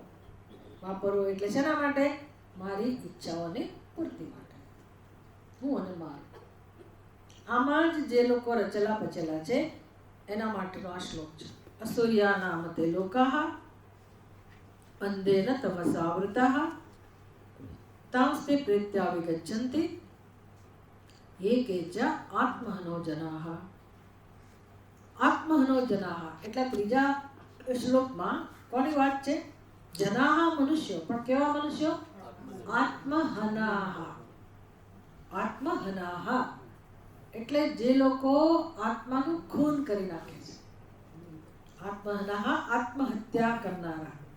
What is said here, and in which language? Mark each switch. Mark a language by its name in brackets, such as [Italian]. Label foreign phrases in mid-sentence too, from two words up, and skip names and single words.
[Gujarati] વાપરવો એટલે શેના માટે? મારી ઈચ્છાઓની પૂર્તિ માટે, હું અને મારું. આમાં જ જે લોકો રચેલા પચેલા છે એના માટેનો આ શ્લોક છે. [Sanskrit] અસૂર્યા નામ તે લોકાહ અંધેન તમસા વૃતાહ તાંસ્તે પ્રેત્યા વિગચ્છન્તિ ये केच आत्महनो जनाः. आत्महनो जनाः [Gujarati] એટલે ત્રીજા શ્લોકમાં કોની વાત છે? જનાહ મનુષ્યો, પણ કેવા મનુષ્યો? આત્મહનાહ. આત્મહનાહ એટલે જે લોકો આત્માનું ખૂન કરી નાખે છે. આત્મહનાહ આત્મહત્યા કરનારા.